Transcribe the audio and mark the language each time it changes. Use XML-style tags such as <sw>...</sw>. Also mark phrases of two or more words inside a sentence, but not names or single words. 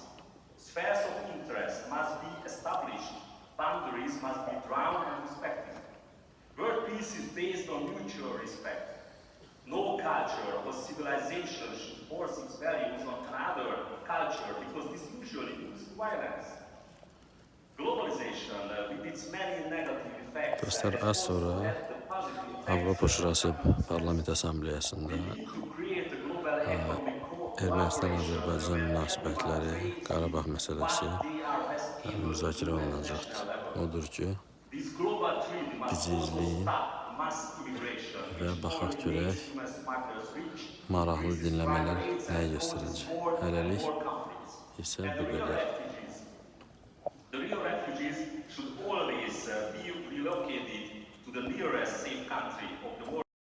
<en>Spheres of interest must be established, boundaries must be drawn and respected. World peace is based on mutual respect. No culture or civilization should force its values on another culture, because this usually leads to violence. Globalization, with its many negative effects,</en> <az>Dostlar, az sonra Avropa Şurası Parlament Assambleyasında Ermənistan-Azərbaycan münasibətləri, Qarabağ məsələsi müzakirə olunacaqdır. Odur ki, bizi izləyin və baxaq görək, maraqlı dinləmələr nəyə göstərəcək. Hələlik isə bu qədər.</az> <en>The real refugees should always be relocated to the nearest safe country of the world.</en>